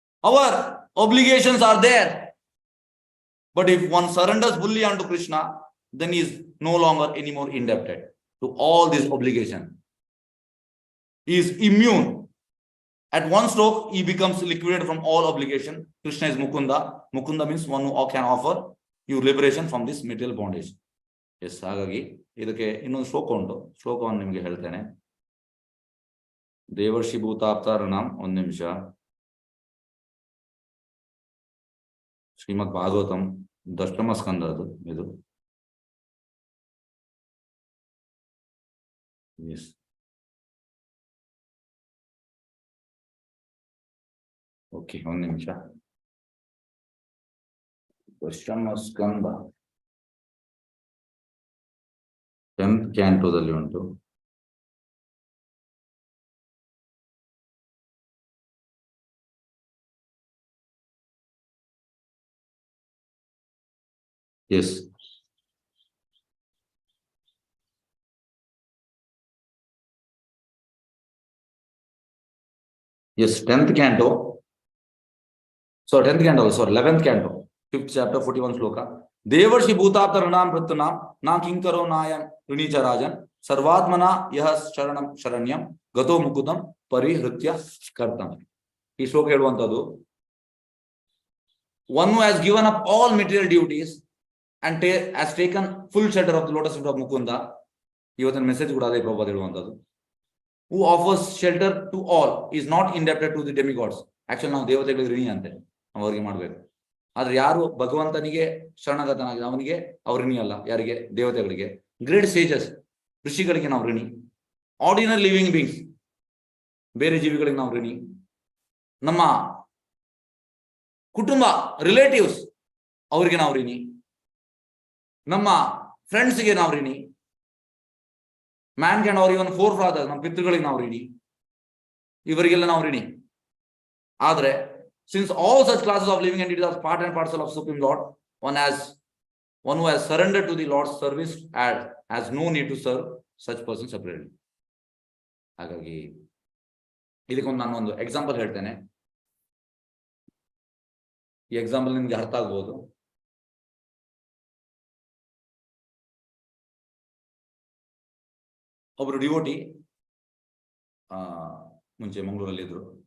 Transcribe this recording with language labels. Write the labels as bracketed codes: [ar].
[en] Our obligations are there, but if one surrenders fully unto Krishna, then he is no longer anymore indebted to all these obligations. He is immune. At one stroke he becomes liquidated from all obligation. Krishna is Mukunda. Mukunda means one who can offer you liberation from this material bondage. [kn] Yes, ಹಾಗಾಗಿ ಇದಕ್ಕೆ ಇನ್ನೊಂದು ಶ್ಲೋಕ ಉಂಟು, ಶ್ಲೋಕವನ್ನು ನಿಮಗೆ ಹೇಳ್ತೇನೆ. ದೇವರ್ಷಿ ಭೂತಾಪ್ತಾರಣಂ, ಒಂದು ನಿಮಿಷ. ಶ್ರೀಮದ್ ಭಾಗವತಂ ದಶಮ ಸ್ಕಂದ ಅದು ಇದು. ಎಸ್, ಓಕೆ, ಒಂದು ನಿಮಿಷ. ದಶಮ ಸ್ಕಂದ 10th ಕ್ಯಾಂಟೋದಲ್ಲಿ ಉಂಟು. [en] Yes, yes, 10th canto. So 10th canto, sorry, 11th canto, 5th chapter, 41 shloka. [sa] ದೇವರ್ಷಿ ಭೂತಾಪ್ತ ಋಣಾಂ ಭೃತನಾಂ ನಾ ಕಿಂಕರೋ ನಾಯಂ ಋಣೀಚ ರಾಜನ್ ಸರ್ವಾತ್ಮನ ಯಹ ಶರಣಂ ಶರಣ್ಯಂ ಗತೋ ಮುಕುದಂ ಪರಿಹೃತ್ಯ ಕರ್ತಂ. [kn] ಈ ಶ್ಲೋಕ ಹೇಳುವಂತದ್ದು, [en] one who has given up all material duties and has taken full shelter of the lotus feet of Mukunda. [kn] ಇವತ್ತಿನ message ಕೂಡ ಅದೇ ಪ್ರಭಾವ ಹೇಳುವಂತದ್ದು. [en] Who offers shelter to all is not indebted to the demigods. [kn] Actually ನಾವು ದೇವತೆಗಳಿಗೆ ಋಣಿ ಅಂತೆ, ನಾವು ಅವ್ರಿಗೆ ಮಾಡ್ಬೇಕು. ಆದ್ರೆ ಯಾರು ಭಗವಂತನಿಗೆ ಶರಣಗತನಾಗಿದೆ ಅವನಿಗೆ ಅವ್ರ ಋಣಿ ಅಲ್ಲ. ಯಾರಿಗೆ? ದೇವತೆಗಳಿಗೆ. [en] great sages, [kn] ಋಷಿಗಳಿಗೆ ನಾವು ಋಣಿ. [en] ordinary living beings, [kn] ಬೇರೆ ಜೀವಿಗಳಿಗೆ ನಾವು ಋಣಿ. ನಮ್ಮ ಕುಟುಂಬ ರಿಲೇಟಿವ್ಸ್ ಅವರಿಗೆ ನಾವು ಋಣಿ. ನಮ್ಮ ಫ್ರೆಂಡ್ಸ್ಗೆ ನಾವು ರಿಣಿ. [en] man can our even forefather, [kn] ನಮ್ಮ ಪಿತೃಗಳಿಗೆ ನಾವು ರಿಣಿ. ಇವರಿಗೆಲ್ಲ ನಾವು ರಿಣಿ. [en] ಆದ್ರೆ since all such classes of living entities are part and parcel of Supreme Lord, one who has surrendered to the Lord's service has no need to serve such person separately. [kn] ಹಾಗಾಗಿ ಇದಕ್ಕೊಂದು ನಾನು ಒಂದು ಎಕ್ಸಾಂಪಲ್ ಹೇಳ್ತೇನೆ. ಈ example ನಿಮ್ಗೆ ಅರ್ಥ ಆಗ್ಬೋದು. ಒಬ್ರು ಡಿವೋಟಿ ಮುಂಚೆ ಮಂಗಳೂರಲ್ಲಿ ಇದ್ರು.